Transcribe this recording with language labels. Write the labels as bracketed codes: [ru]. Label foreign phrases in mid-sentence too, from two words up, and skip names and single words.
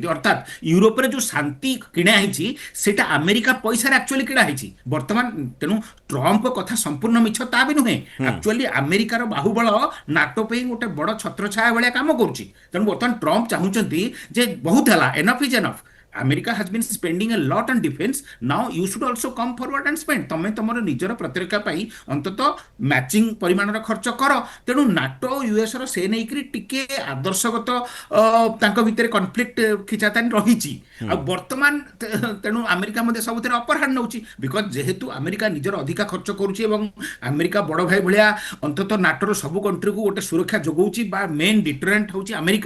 [or] ଅର୍ଥାତ୍ ୟୁରୋପରେ ଯୋଉ ଶାନ୍ତି କିଣା ହେଇଛି ସେଟା ଆମେରିକା ପଇସାରେ ଆକ୍ଚୁଆଲି କିଣା ହେଇଛି ବର୍ତ୍ତମାନ। ତେଣୁ ଟ୍ରମ୍ପ କଥା ସମ୍ପୂର୍ଣ୍ଣ ମିଛ ତା ବି ନୁହେଁ। ଆକ୍ଚୁଆଲି ଆମେରିକାର ବାହୁବଳ ନାଟୋ ପାଇଁ ଗୋଟେ ବଡ଼ ଛତ୍ରଛାୟା ଭଳିଆ କାମ କରୁଛି। ତେଣୁ ବର୍ତ୍ତମାନ ଟ୍ରମ୍ପ ଚାହୁଁଛନ୍ତି ଯେ ବହୁତ ହେଲା, [en] enough is enough. America has been spending a lot on defense. Now you should also come forward and spend. [or] ତମେ ତମର ନିଜର ପ୍ରତିରକ୍ଷା ପାଇଁ ଅନ୍ତତଃ ମ୍ୟାଚିଂ ପରିମାଣର ଖର୍ଚ୍ଚ କର। ତେଣୁ ନାଟୋ ୟୁଏସ୍ ର ସେ ନେଇକରି ଟିକେ ଆଦର୍ଶଗତ ତାଙ୍କ ଭିତରେ କନଫ୍ଲିକ୍ଟ ଖିଚାତାନି ରହିଛି। ଆଉ ବର୍ତ୍ତମାନ ତେଣୁ ଆମେରିକା ମଧ୍ୟ ସବୁଥିରେ [en] upper hand [or] ନେଉଛି। ବିକଜ ଯେହେତୁ ଆମେରିକା ନିଜର ଅଧିକା ଖର୍ଚ୍ଚ କରୁଛି ଏବଂ ଆମେରିକା ବଡ଼ ଭାଇ ଭଳିଆ ଅନ୍ତତଃ ନାଟୋର ସବୁ କଣ୍ଟ୍ରିକୁ ଗୋଟେ ସୁରକ୍ଷା ଯୋଗାଉଛି ବା [en] main deterrent [or] ହେଉଛି ଆମେରିକା।